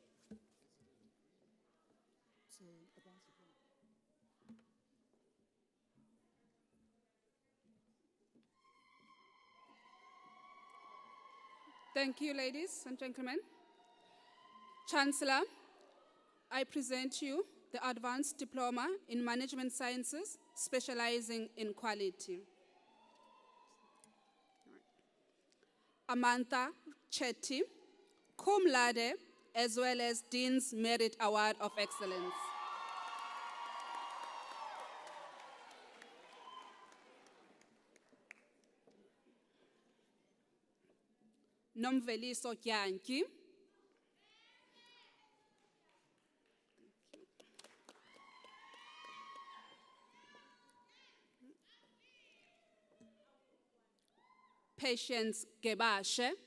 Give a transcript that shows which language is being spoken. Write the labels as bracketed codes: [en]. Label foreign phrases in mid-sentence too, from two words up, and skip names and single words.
[en] Thank you, ladies and gentlemen. Chancellor, I present you the Advanced Diploma in Management Sciences, specializing in quality. Amantha Chetty, [la] cum laude, [en] as well as Dean's Merit Award of Excellence. Nomveliso Kyanki. Patience Gebashe.